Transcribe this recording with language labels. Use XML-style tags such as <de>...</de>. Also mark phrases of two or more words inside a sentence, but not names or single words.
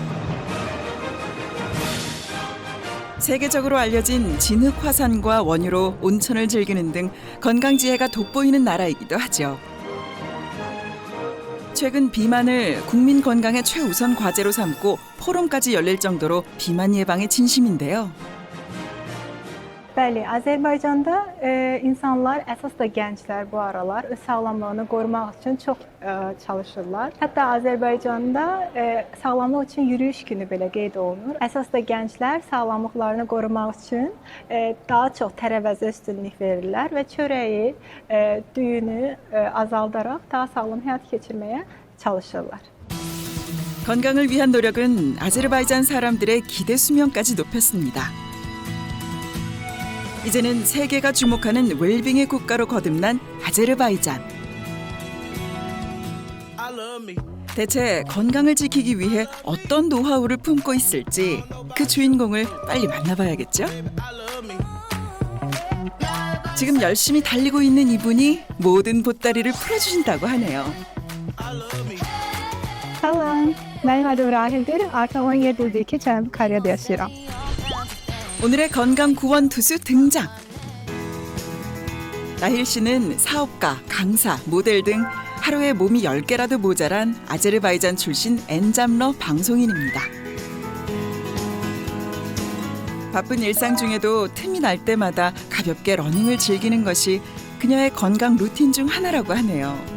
<ko>세계적으로 알려진 진흙 화산과 원유로 온천을 즐기는 등 건강 지혜가 돋보이는 나라이기도 하죠. 최근 비만을 국민 건강의 최우선 과제로 삼고 포럼까지 열릴 정도로 비만 예방에 진심인데요.</ko> <az>Bəli, Azərbaycanda insanlar, əsas da gənclər bu aralar öz sağlamlığını qorumaq üçün çox çalışırlar. Hətta Azərbaycanda sağlamlıq üçün yürüyüş günü belə qeyd olunur. Əsas da gənclər sağlamlıqlarını qorumaq üçün daha çox tərəvəzə üstünlük verirlər və çörəyi, düyünü azaldaraq daha sağlam həyat keçirməyə çalışırlar.</az> <ko>건강을 위한 노력은 아제르바이잔 사람들의 기대 수명까지 높였습니다. 이제는 세계가 주목하는 웰빙의 국가로 거듭난 아제르바이잔. 대체 건강을 지키기 위해 어떤 노하우를 품고 있을지 그 주인공을 빨리 만나봐야겠죠? 지금 열심히 달리고 있는 이분이 모든 보따리를 풀어주신다고 하네요.</ko> <az>Salam, mənim adım Rahildir. Artıq 17 ildir ki, Cənubi Koreyada yaşayıram.</az> <ko>오늘의 건강 구원 투수 등장. 라힐 씨는 사업가, 강사, 모델 등 하루에 몸이 10개라도 모자란 아제르바이잔 출신 엔잡러 방송인입니다. 바쁜 일상 중에도 틈이 날 때마다 가볍게 러닝을 즐기는 것이 그녀의 건강 루틴 중 하나라고 하네요.</ko>